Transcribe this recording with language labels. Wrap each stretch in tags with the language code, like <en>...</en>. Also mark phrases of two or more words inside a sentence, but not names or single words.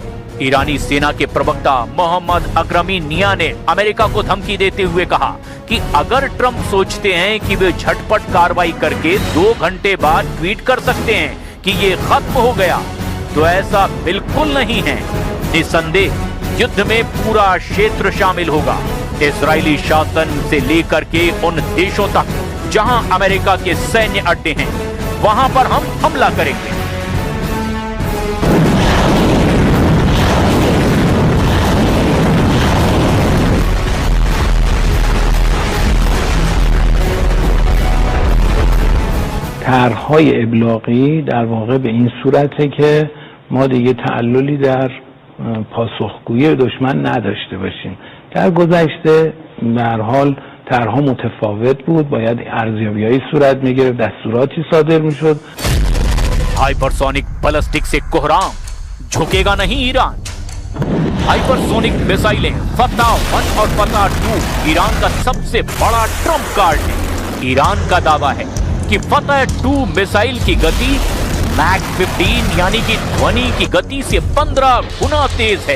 <hi>ईरानी सेना के प्रवक्ता मोहम्मद अकरमी निया ने अमेरिका को धमकी देते हुए कहा कि अगर ट्रंप सोचते हैं कि वे झटपट कार्रवाई करके 2 घंटे बाद ट्वीट कर सकते हैं कि ये खत्म हो गया, तो ऐसा बिल्कुल नहीं है। निसंदेह युद्ध में पूरा क्षेत्र शामिल होगा, इजरायली शासन से लेकर के उन देशों तक जहां अमेरिका के सैन्य अड्डे हैं, वहां पर हम हमला करेंगे।</hi> <fa>طرح‌های ابلاغی در واقع به این صورته که ما دیگه تعللی در پاسخگویی دشمن نداشته باشیم. در گذشته به هر حال طرح‌ها متفاوت بود، باید ارزیابی‌های صورت می‌گرفت، دستوراتی صادر می‌شد.</fa> <hi>हाइपरसोनिक बैलिस्टिक से कोहराम, झुकेगा नहीं ईरान। हाइपरसोनिक मिसाइलें फतह-1 और फतह-2 ईरान का सबसे बड़ा ट्रम्प कार्ड है। ईरान का दावा है कि फतह-2 मिसाइल की गति मैक 15 यानी कि ध्वनि की गति से 15 गुना तेज है।</hi>